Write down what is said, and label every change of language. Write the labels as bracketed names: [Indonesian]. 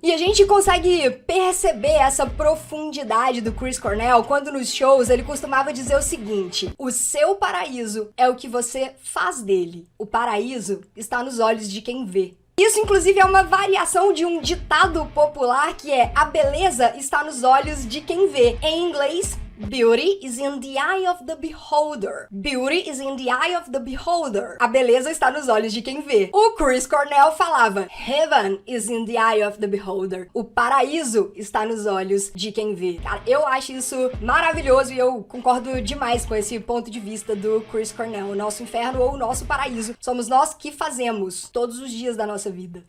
[Portuguese] E a gente consegue perceber essa profundidade do Chris Cornell quando nos shows ele costumava dizer o seguinte: o seu paraíso é o que você faz dele. O paraíso está nos olhos de quem vê. Isso, inclusive, é uma variação de um ditado popular que é: a beleza está nos olhos de quem vê. Em inglês, [English] beauty is in the eye of the beholder. Beauty is in the eye of the beholder. [Portuguese] A beleza está nos olhos de quem vê. O Chris Cornell falava: [English] heaven is in the eye of the beholder. [Portuguese] O paraíso está nos olhos de quem vê. Cara, eu acho isso maravilhoso e eu concordo demais com esse ponto de vista do Chris Cornell. O nosso inferno ou o nosso paraíso somos nós que fazemos todos os dias da nossa vida.